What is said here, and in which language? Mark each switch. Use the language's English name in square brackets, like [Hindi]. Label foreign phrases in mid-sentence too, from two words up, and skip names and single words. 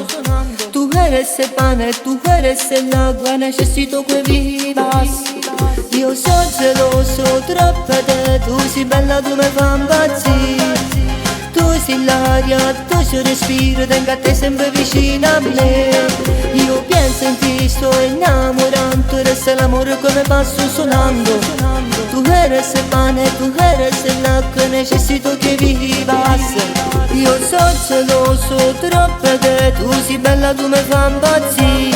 [Spanish] Tu eres el pane, tu eres el agua, necesito que vivas. [Italian] Io sono geloso troppo di te, tu sei bella, tu mi fai impazzire. Tu sei l'aria, tu sei il respiro, tengo a te sempre vicino a me. Io penso in ti, sto innamorando, eres l'amore come passo suonando. [Spanish] Tu eres el pane, tu eres el acqua, necesito que vivas. [Italian] Io sono geloso troppo di te, tu sei bella, tu mi fai impazzire.